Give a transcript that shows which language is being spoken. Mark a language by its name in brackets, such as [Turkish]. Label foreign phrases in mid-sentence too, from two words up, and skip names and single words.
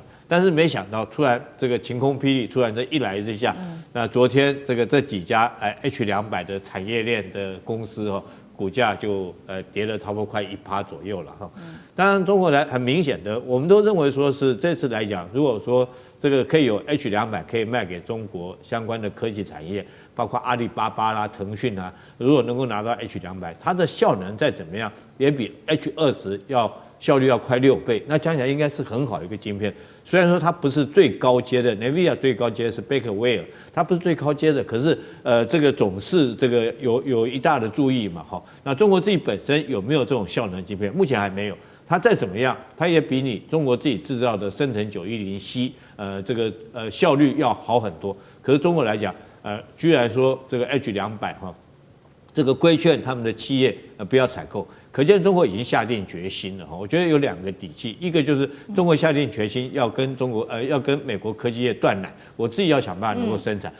[Chinese] 但是沒想到，突然這個晴空霹靂，突然這一來之下，那昨天這幾家H200的產業鏈的公司哦，股價就跌了差不多快1%左右了哈。當然，中國來很明顯的，我們都認為說是這次來講，如果說這個可以有H200可以賣給中國相關的科技產業，包括阿里巴巴啦、騰訊啊，如果能夠拿到 H200，它的效能再怎麼樣，也比H20效率要快6倍，那講起來應該是很好一個晶片。雖然說它不是最高階的 ，NVIDIA 最高階是貝殼威爾，它不是最高階的，可是這個總是這個有一大的注意嘛，哈。那中國自己本身有沒有這種效能晶片？目前還沒有。它再怎麼樣，它也比你中國自己製造的昇騰910C，這個效率要好很多。可是中國來講，居然說這個 H200哈，這個規勸他們的企業不要採購。可見中國已經下定決心了哈，我覺得有2個底氣，一個就是中國下定決心要跟要跟美國科技業斷奶，我自己要想辦法能夠生產。